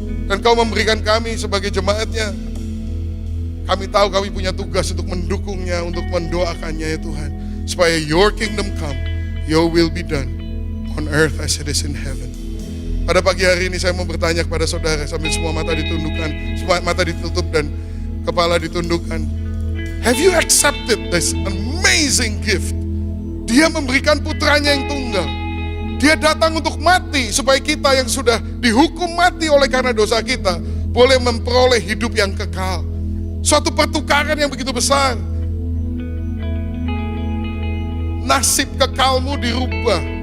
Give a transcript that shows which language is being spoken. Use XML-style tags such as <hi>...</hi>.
<id>Dan Kau memberikan kami sebagai jemaatnya, kami tahu kami punya tugas untuk mendukungnya, untuk mendoakannya ya Tuhan, supaya</id> <en>Your kingdom come, Your will be done on earth as it is in heaven.</en> <id>Pada pagi hari ini saya mau bertanya kepada saudara sambil semua mata ditundukkan, semua mata ditutup dan kepala ditundukkan.</id> <en>Have you accepted this amazing gift?</en> <id>Dia memberikan putranya yang tunggal. Dia datang untuk mati supaya kita yang sudah dihukum mati oleh karena dosa kita boleh memperoleh hidup yang kekal. Suatu pertukaran yang begitu besar. Nasib kekalmu dirubah.</id>